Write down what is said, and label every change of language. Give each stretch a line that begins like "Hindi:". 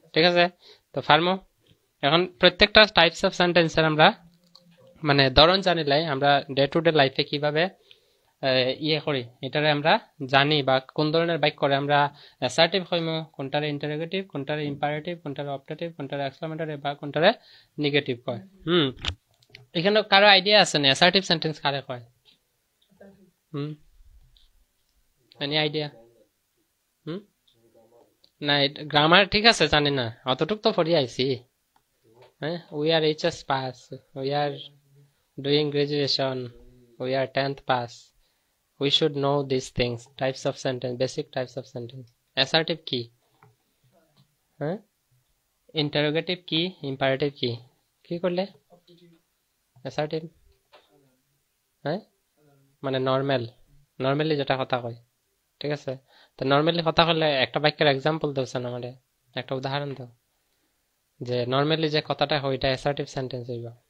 Bangla: ঠিক আছে, তো ফার্মো এখন প্রত্যেকটা টাইপস অফ সেন্টেন্সের আমরা মানে ধরন জানিলাই আমরা ডে টু ডে লাইফে কিভাবে ইয়ে করি এটারে আমরা জানি, বা কোন ধরনের বাক্য করে আমরা assertive হইমু, কোনটারে interrogative, কোনটারে imperative, কোনটারে optative, কোনটারে exclamatory বা কোনটারে নেগেটিভ কয়। এখানে কারো আইডিয়া আছে না অ্যাসার্টিভ সেন্টেন্স কারে কয়? Any idea? না গ্রামার ঠিক আছে জানি না, অতটুক তো পড়ি আইছি।
English: হ্যাঁ, we are HS pass, we are doing graduation, we are 10th pass, we should know these things, types of sentence, basic types of sentence.
Bangla: Assertive কি? হ্যাঁ, interrogative কি, imperative কি, কি করলে assertive? হ্যাঁ, মানে নর্মালি যেটা কথা কয়। ঠিক আছে, তো নর্মালি কথা কইলে একটা বাক্যের এক্সাম্পল দাওছেন আমারে, একটা উদাহরণ দাও যে নর্মালি যে কথাটা হয় এটা অ্যাসার্টিভ সেন্টেন্স হইব।